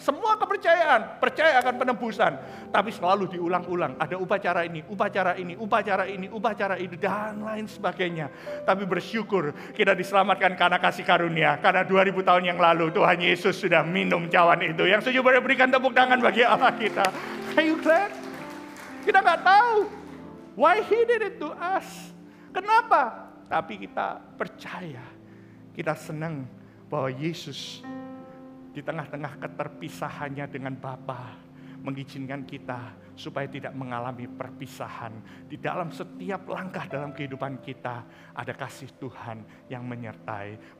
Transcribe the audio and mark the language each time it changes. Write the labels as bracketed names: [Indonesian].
[Indonesian] Semua kepercayaan, percaya akan penebusan. Tapi selalu diulang-ulang. Ada upacara ini, upacara ini, upacara ini, upacara ini, dan lain sebagainya. Tapi bersyukur kita diselamatkan karena kasih karunia. Karena 2000 tahun yang lalu Tuhan Yesus sudah minum cawan itu. Yang setuju boleh berikan tepuk tangan bagi Allah kita. [English] Are you glad? [Indonesian] Kita nggak tahu [English] why He did it to us. [Indonesian] Kenapa? Tapi kita percaya. Kita senang bahwa Yesus di tengah-tengah keterpisahannya dengan Bapa mengizinkan kita supaya tidak mengalami perpisahan. Di dalam setiap langkah dalam kehidupan kita ada kasih Tuhan yang menyertai.